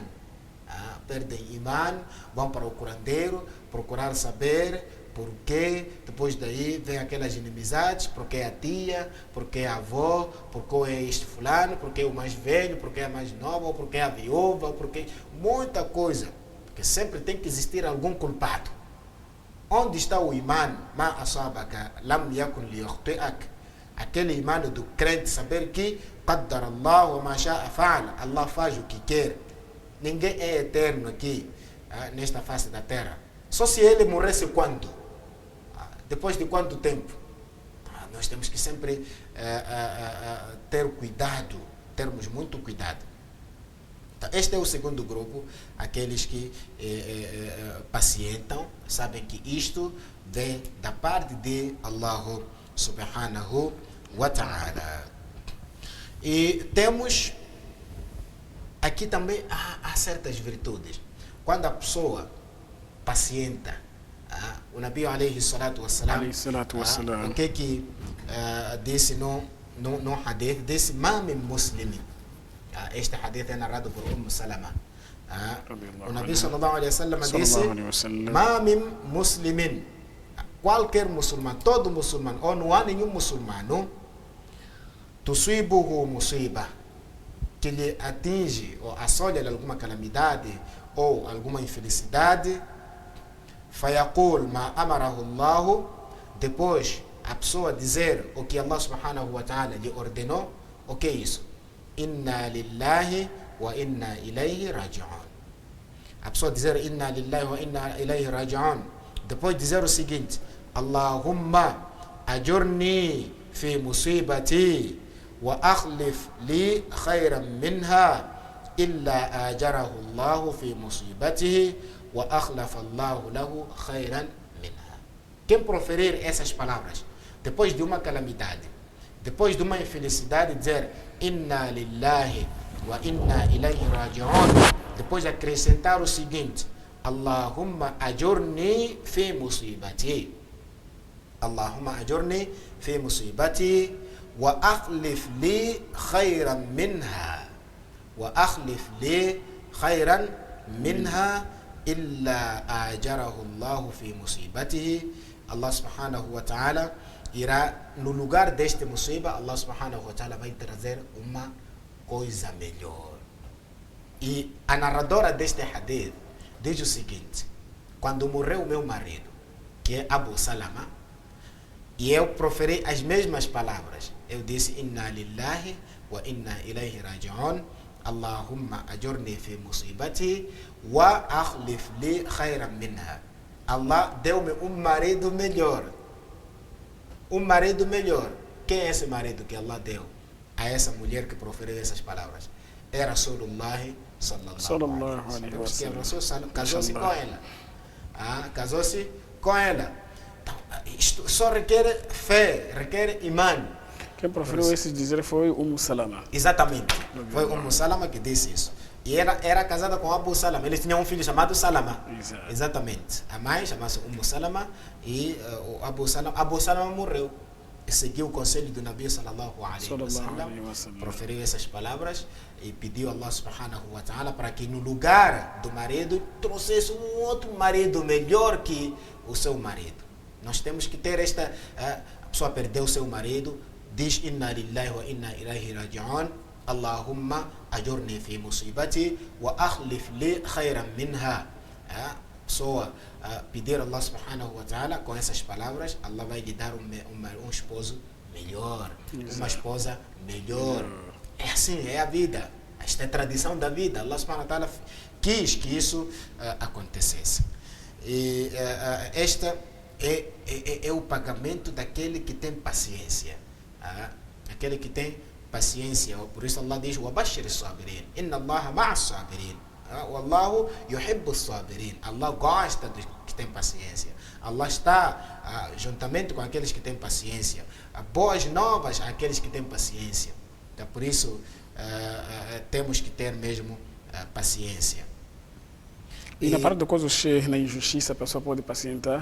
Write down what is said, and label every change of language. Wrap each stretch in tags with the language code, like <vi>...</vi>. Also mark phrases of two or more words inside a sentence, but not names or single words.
<pt>Perdem imã, vão para o curandeiro procurar saber por quê. Depois daí vem aquelas inimizades, porque é a tia, porque é a avó, porque é este fulano, porque é o mais velho, porque é a mais nova, porque é a viúva, porque muita coisa. Porque sempre tem que existir algum culpado. Onde está o imã?</pt> <ar>ما أصابك لم يكن ليخطئك.</ar> <pt>Aquele imã do crente, saber que</pt> <ar>قدر الله وما شاء فعل.</ar> <pt>Allah faz o que quer. Ninguém é eterno aqui, nesta face da terra. Só se ele morresse quando? Depois de quanto tempo? Nós temos que sempre ter cuidado, termos muito cuidado. Então, este é o segundo grupo, aqueles que pacientam, sabem que isto vem da parte de Allah</pt> <ar>سبحانه وتعالى.</ar> <pt>E temos aqui também há certas virtudes. Quando a pessoa pacienta, o Nabi</pt> <ar>عليه الصلاة والسلام,</ar> <pt>o que disse no hadith, disse:</pt> <ar>ما من مسلم,</ar> <pt>Este hadith é narrado por Salama. O Nabi</pt> <ar>صلى الله عليه وسلم</ar> <pt>disse:</pt> <ar>"ما من مسلم",</ar> <pt>qualquer muçulmano, todo muçulmano, ou não há nenhum muçulmano,</pt> <ar>تصيبه مصيبة,</ar> <pt>que lhe atinge ou assola alguma calamidade ou alguma infelicidade,</pt> <ar>فيقول ما أمره الله,</ar> <pt>depois a pessoa dizer o que Allah</pt> <ar>سبحانه وتعالى</ar> <pt>lhe ordenou. O que é isso?</pt> <ar>إنا لله وإنا إليه راجعون.</ar> <pt>A pessoa dizer</pt> <ar>إنا لله وإنا إليه راجعون,</ar> <pt>depois dizer o seguinte:</pt> <ar>اللهم أجرني في مصيبتي واخلف لي خيرا منها إلا آجره الله في مصيبته وأخلف الله له خيرا منها.</ar> <pt>Quem proferir essas palavras depois de uma calamidade, depois de uma infelicidade, dizer</pt> <ar>إنا لله وإنا إليه راجعون,</ar> <pt>depois acrescentar o seguinte:</pt> <ar>اللهم أجرني في مصيبتي، اللهم أجرني في مصيبتي واخلف لي خيرا منها، واخلف لي خيرا منها إلا آجره الله في مصيبته.</ar> <pt>Allah</pt> <ar>سبحانه وتعالى</ar> <pt>irá, no lugar deste musiba, Allah</pt> <ar>سبحانه وتعالى</ar> <pt>vai trazer uma coisa melhor. E a narradora deste hadith diz o seguinte: quando morreu o meu marido, que é Abu Salama, e eu proferi as mesmas palavras, eu disse</pt> <ar>إنا لله وإنا إليه راجعون اللهم أجرني في مصيبتي واخلف لي خيرا منها.</ar> <pt>Allah deu-me um marido melhor. Um marido melhor. Quem é esse marido que Allah deu a essa mulher que proferiu essas palavras?</pt> <ar>É رسول الله صلى الله عليه وسلم.</ar> <pt>Rasul casou-se com ela. Casou-se com ela. Então, isto só requer fé, requer imã. Quem proferiu esse dizer foi Salama. Exatamente. Foi Salama que disse isso. E era casada com Abu Salama. Eles tinham um filho chamado Salama. Exato. Exatamente. A mãe chamava-se Salama e o Abu Salama morreu. E seguiu o conselho do Nabi</pt> <ar>صلى الله عليه وسلم.</ar> <pt>Proferiu essas palavras e pediu a Allah</pt> <ar>سبحانه وتعالى</ar> <pt>para que no lugar do marido trouxesse um outro marido melhor que o seu marido. Nós temos que ter esta... A pessoa perdeu o seu marido, diz</pt> <ar>إنا لله وإنا إليه راجعون اللهم أجرني في مصيبتي واخلف لي خيرا منها.</ar> <pt>Pessoa pedir a Allah</pt> <ar>سبحانه وتعالى</ar> <pt>com essas palavras, Allah vai lhe dar um esposo melhor, uma esposa melhor. É assim, é a vida. Esta é a tradição da vida. Allah</pt> <ar>سبحانه وتعالى</ar> <pt>quis que isso acontecesse. E esta é o pagamento daquele que tem paciência. Aquele que tem paciência. Por isso Allah diz:</pt> <ar>وَبَشِّرِ الصَّابِرِينَ إِنَّ اللَّهَ مَعَ الصَّابِرِينَ وَاللَّهُ يُحِبُّ الصَّابِرِينَ.</ar> <pt>Allah gosta dos que têm paciência. Allah está juntamente com aqueles que têm paciência. Boas novas àqueles que têm paciência. Então, por isso temos que ter mesmo paciência. E na parte do caso na injustiça, a pessoa pode pacientar?</pt>